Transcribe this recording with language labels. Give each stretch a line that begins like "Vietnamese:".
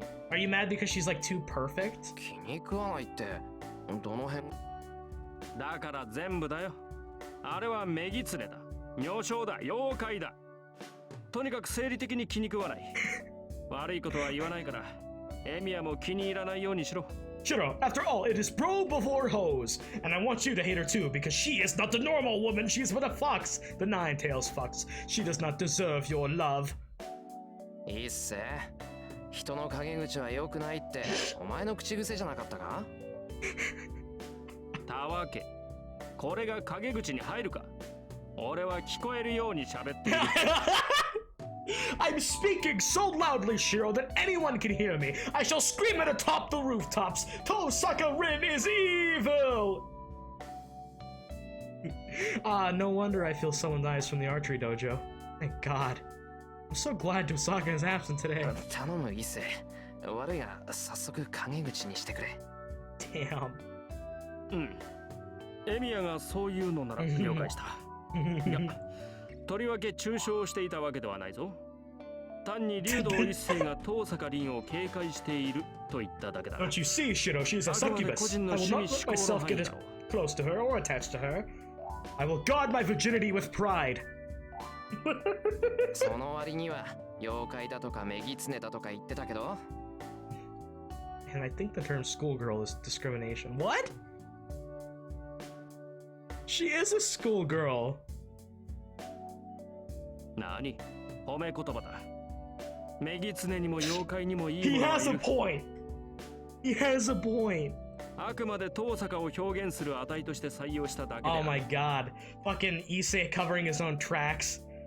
English: Are you mad because she's like too perfect?
Japanese: 気に食わないってどの辺？だから全部だよ。あれは女狐だ。女性だ。妖怪だ。とにかく生理的に気に食わない。悪いことは言わないから、エミヤも気に入らないようにしろ。
English: Shirou, after all, it is bro before hose, and I want you to hate her too because she is not the normal woman. She is but a fox, the nine-tails fox. She does not deserve your love.
Japanese: いいっせ。人の陰口は良くないってお前の口癖じゃなかったか？たわけ。これが陰口に入るか？俺は聞こえるように喋っている。
English: I'm speaking so loudly, Shirou, that anyone can hear me. I shall scream it atop the rooftops. Tosaka Rin is evil! No wonder I feel someone dies from the archery dojo. Thank God. I'm so glad Tosaka is absent today.
Japanese: 頼む伊勢。悪いが早速陰口にしてくれ。
English: Damn.
Japanese: エミヤがそういうのなら了解した。いや、とりわけ中傷していたわけではないぞ。単に竜道一世が遠坂凛を警戒していると言っただけだ。
English: Don't you see, Shirou? She's a succubus. I will not let myself get as close to her or attached to her. I will guard my virginity with pride.
Japanese: その割には妖怪だとか女狐だとか言ってたけど。
English: And I think the term schoolgirl is discrimination. What? She is a schoolgirl.
Japanese: 何？褒め言葉だ。女狐にも妖怪にもいい
English: He
Japanese: ものがい
English: has a
Japanese: る。
English: point. He has a point.
Japanese: あくまで遠坂を表現する値として採用しただけである。
English: Oh my god. Fucking Issei covering his own tracks.